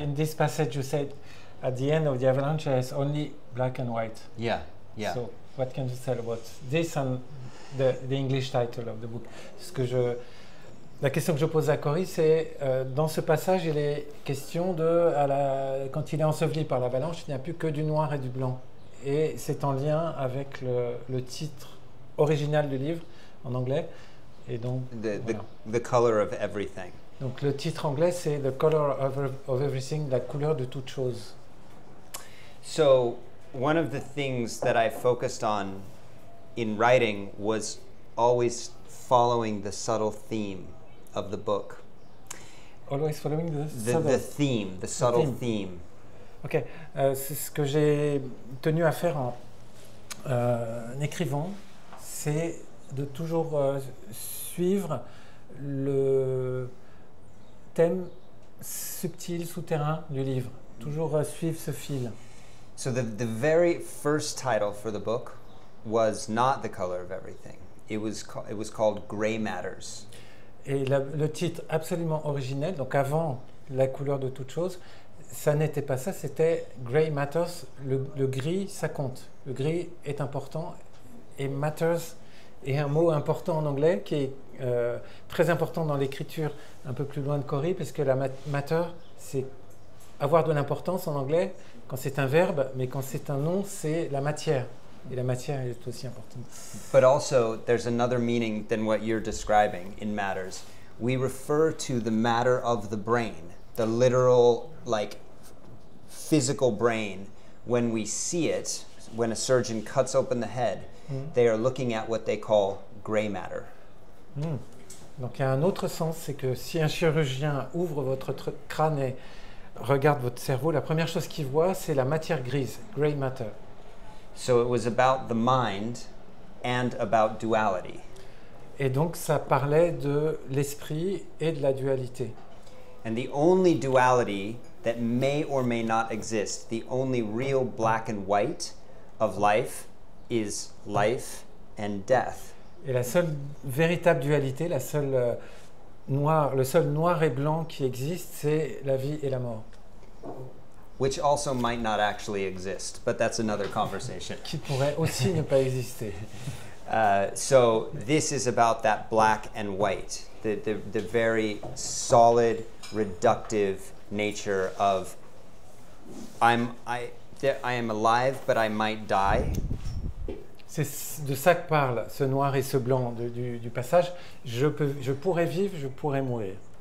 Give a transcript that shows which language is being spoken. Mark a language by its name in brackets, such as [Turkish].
[English] In this passage, you said at the end of the avalanche, there's only black and white. Yeah. So, what can you tell about this and the English title of the book? [French] La question que je pose à Corey, c'est dans ce passage, il est question quand il est enseveli par l'avalanche, il n'y a plus que du noir et du blanc. Et c'est en lien avec le titre original du livre en anglais. Et donc, [English] the color of everything. [French] Donc le titre anglais c'est The Color of Everything, la couleur de toute chose. [English] So one of the things that I focused on in writing was always following the subtle theme of the book. Always following the subtle theme. [French] Ok, c'est ce que j'ai tenu à faire en écrivant, c'est de toujours suivre le thème subtil, souterrain du livre, toujours suivre ce fil. [English] So the very first title for the book was not The Color of Everything. It was called Gray Matters. [French] Et le titre absolument originel, donc avant La couleur de toute chose, ça n'était pas ça, c'était Grey Matters, le gris, ça compte. Le gris est important et Matters est un mot important en anglais qui est très important dans l'écriture un peu plus loin de Corey, parce que la matter, c'est avoir de l'importance en anglais quand c'est un verbe, mais quand c'est un nom, c'est la matière. Et la matière est aussi importante. [English] But also, there's another meaning than what you're describing in matters. We refer to the matter of the brain, the literal, like, physical brain. When we see it, when a surgeon cuts open the head, they are looking at what they call gray matter. [French] Donc il y a un autre sens, c'est que si un chirurgien ouvre votre crâne et regarde votre cerveau, la première chose qu'il voit, c'est la matière grise, gray matter. [English] So it was about the mind and about duality. [French] Et donc ça parlait de l'esprit et de la dualité. [English] And the only duality that may or may not exist, the only real black and white of life is life and death. [French] Et la seule véritable dualité, le seul noir et blanc qui existe, c'est la vie et la mort. [English] Which also might not actually exist, but that's another conversation. [French] Qui pourrait aussi ne pas exister. [English] So this is about that black and white, the very solid, reductive nature of I am alive, but I might die. [French] C'est de ça que parle ce noir et ce blanc du passage. Je pourrais vivre, je pourrais mourir.